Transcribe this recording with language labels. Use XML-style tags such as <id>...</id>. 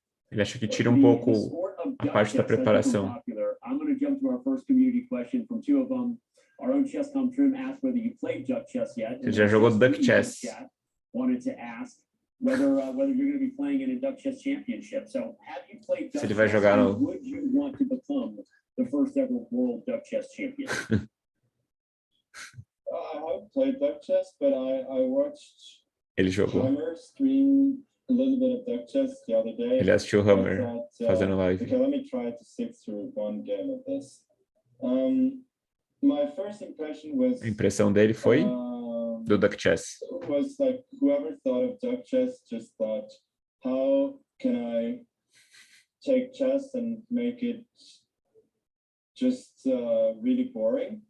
<pt>Ele acha que tira um pouco a parte da preparação.</pt> <en>I'm going to jump to our first community question from two of them. Our own Chess.com trim asked whether you played Duck Chess yet.</en> <pt>Ele já jogou Duck Chess.</pt> <en>Wanted to ask whether you're going to be playing in a Duck Chess Championship. So, have you played Duck</en> <pt>Se ele vai</pt> <en>Chess?</en> <pt>jogar no...</pt> <en>Would you want to become the first ever world Duck Chess champion? I haven't played Duck Chess, but I watched</en> <pt>Ele jogou.</pt> <en>Hammer stream a little bit of Duck Chess the other day.</en> <pt>Ele assistiu o Hammer fazendo live.</pt> <en>Okay, let me try to sit through one game of this. My first impression was.</en> <pt>A impressão dele foi do Duck Chess.</pt> <en>Was like whoever thought of Duck Chess just thought, how can I take chess and make it just really boring?</en>